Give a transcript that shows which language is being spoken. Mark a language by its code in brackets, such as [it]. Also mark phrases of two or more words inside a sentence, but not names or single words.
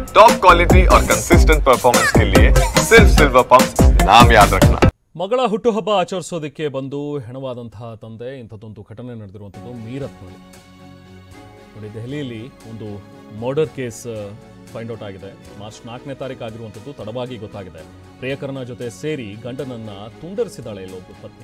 [en] top quality [hi] और [en] consistent performance [hi] के लिए सिर्फ सिल्वर पंप्स नाम याद रखना। [kn] ಮಗಳ ಹುಟ್ಟುಹಬ್ಬ ಆಚರಿಸೋದಕ್ಕೆ ಬಂದು ಹೆಣವಾದಂತಹ ತಂದೆ ಇಂಥದ್ದೊಂದು ಘಟನೆ ನಡೆದಿರುವಂಥದ್ದು ಮೀರತ್ನಲ್ಲಿ ನೋಡಿ. ದೆಹಲಿಯಲ್ಲಿ ಒಂದು [en] murder case find out [kn] ಆಗಿದೆ. ಮಾರ್ಚ್ 4ನೇ ತಾರೀಕು ಆಗಿರುವಂಥದ್ದು ತಡವಾಗಿ ಗೊತ್ತಾಗಿದೆ. ಪ್ರಿಯಕರನ ಜೊತೆ ಸೇರಿ ಗಂಡನನ್ನ ತುಂಡರಿಸಿದಾಳೆ ಇಲ್ಲೊಬ್ಬ ಪತ್ನಿ.